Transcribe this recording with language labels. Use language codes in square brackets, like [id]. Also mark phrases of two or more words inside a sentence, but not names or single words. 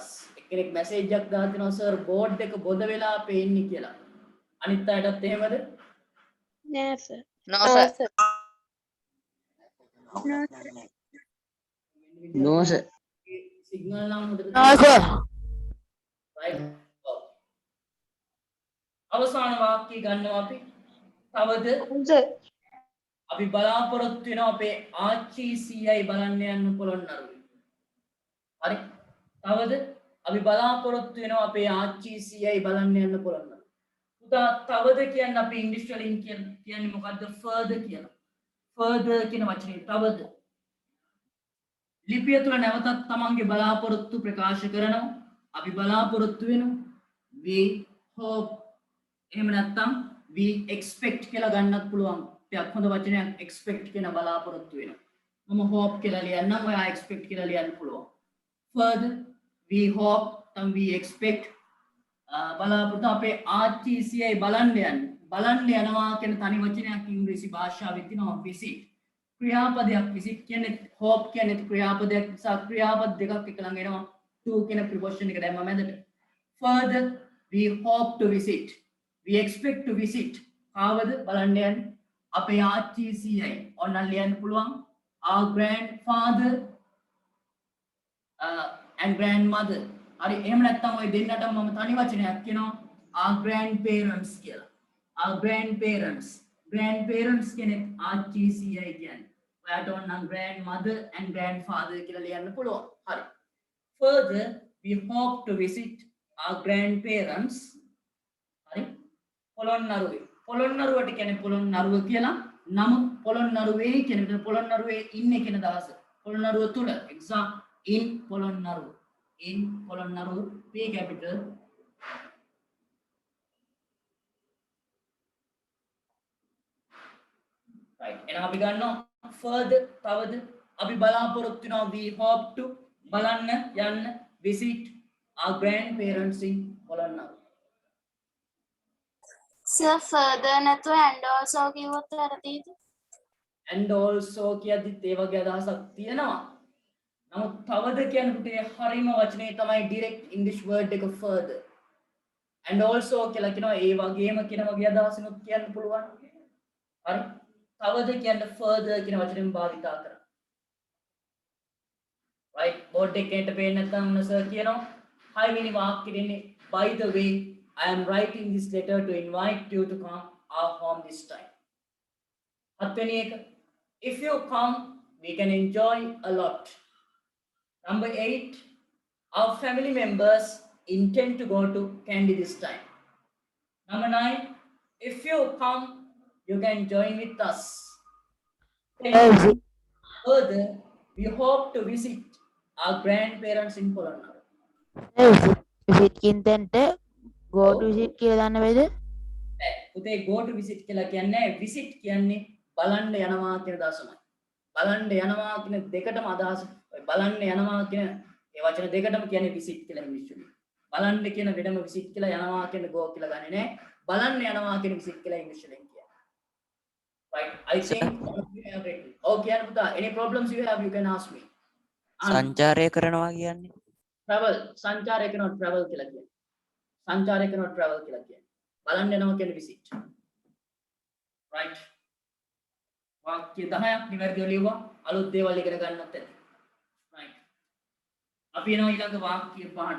[si] කෙනෙක් මැසේජ් එකක් දාලා තිනවා සර් බෝඩ් එක බොද වෙලා පේන්නේ කියලා. අනිත් අයටත් එහෙමද? [en] No, sir. No sir. No sir. [si] සිග්නල් නම් හොඳට [en] No sir. [si] right. අවසාන වාක්‍යය ගන්නවා අපි. තවද අපි බලාපොරොත්තු වෙනවා අපේ ආච්චි සීයයි බලන්න යන්න පොළොන්නරුවේ. හරි. තවද අපි බලාපොරොත්තු වෙනවා අපේ ආච්චි සීයයි බලන්න යන්න පොළොන්නරුවේ. පුතා තවද කියන්නේ අපි ඉංග්‍රීසි වලින් කියන්නේ මොකද්ද? further කියලා. further කියන වචනේ තවද. ලිපිය තුළ නැවතත් තමන්ගේ බලාපොරොත්තු ප්‍රකාශ කරනවා. අපි බලාපොරොත්තු වෙනවා. [en] we hope. [si] එහෙම නැත්නම් [en] we expect [si] කියලා ගන්නත් පුළුවන්. ටිකක් හොඳ වචනයක් expect කියන බලාපොරොත්තු වෙනවා. මම hope කියලා ලියන්නම්. ඔයා expect කියලා ලියන්න පුළුවන්. [en] further we hope and we expect [si] බලාපොරොත්තු අපේ ආච්චි සීයයි බලන්න යන්න. බලන්න යනවා කියන තනි වචනයක් ඉංග්‍රීසි භාෂාවේ තියෙනවා visit. ක්‍රියාපදයක් visit කියන්නේ hope කියන්නේ ක්‍රියාපදයක් නිසා ක්‍රියාපද දෙකක් එක ළඟ එනවා. to කියන preposition එක දැම්මම මැදට. [en] further we hope to visit. We expect to visit. [si] කාවද බලන්න යන්නේ? අපේ ආච්චි සීයයි. ඔන්න ලියන්න පුළුවන්. [en] Our grandfather and grandmother. [si] හරි එහෙම නැත්නම් ඔය දෙන්නටම මම තනි වචනයක් කියනවා [en] our grandparents [si] කියලා. [en] our grandparents [si] කෙනෙක් ආච්චි සීයයි කියන්නේ. ඔයාට ඕන නම් [en] grandmother and grandfather [si] කියලා ලියන්න පුළුවන්. හරි. [en] Further, we hope to visit our grandparents. [si] හරි. පොළොන්නරුවේ. පොළොන්නරුවට කියන්නේ පොළොන්නරුව කියලා. නමුත් පොළොන්නරුවේ කියන විදිහ පොළොන්නරුවේ ඉන්නේ කියන දහස. පොළොන්නරුව තුල [en] exam in [si] පොළොන්නරුව. in පොළොන්නරුව [en] P capital. [si] right. එහෙනම් අපි ගන්නවා further තවද අපි බලාපොරොත්තු වෙනවා [en] we hope to [si] බලන්න යන්න [en] visit our grandparents in [si] පොළොන්නරුව. Sir, further නැතුව [en] and also [si] කිව්වොත් වැරදිද? [en] and also [si] කියද්දිත් ඒ වගේ අදහසක් තියෙනවා. නමුත් තවද කියන පුතේ හරිම වචනේ තමයි [en] direct English word [si] එක further. [en] and also [si] කියලා කියනවා ඒ වගේම කියන වගේ අදහසනොත් කියන්න පුළුවන්. හරි. තවද කියන්නේ further කියන වචනයෙන් භාවිතා කරා. [en] right board [si] එකේට පේන්නේ නැත්නම් සර් කියනවා 6 වෙනි වාක්‍යෙ දෙන්නේ [en] by the way I am writing this letter to invite you to come our home this time. 7 [si] වෙනි එක [en] if you come we can enjoy a lot. Number 8 our family members intend to go to Kandy this time. Number 9 if you come you can join with us. Further we hope to visit our grandparents in Polonnaru. [si] visit කින්තෙන්ට [en] go to visit [si] කියලා දාන්න බෑද? පුතේ [en] go to visit [si] කියලා කියන්නේ visit කියන්නේ බලන්න යනවා කියන දර්ශනයි. බලන්න යනවා කියන දෙකටම අදහස ඔය බලන්න යනවා කියන ඒ වචන දෙකටම කියන්නේ visit කියලා ඉංග්‍රීසි වලින්. බලන්න කියන වෙනම visit කියලා යනවා කියන go කියලා ගන්නේ නැහැ. බලන්න යනවා කියන visit කියලා ඉංග්‍රීසි වලින් කියන්නේ. [en] Right. I think you have read it. Okay, Anupata, any problems you have you can ask me. [si] සංචාරය කරනවා කියන්නේ Travel සංචාරය කරනවා travel කියලා කියන්නේ. සංචාරය කරනවා travel කියලා කියන්නේ. බලන්න යනවා කියන්නේ visit. Right. වාක්‍ය 10ක් නිවැරදිව ලියුවා. අලුත් දේවල් ඉගෙන ගන්නත් ඇති. Right. අපි එනවා ඊළඟ වාක්‍ය 5ට.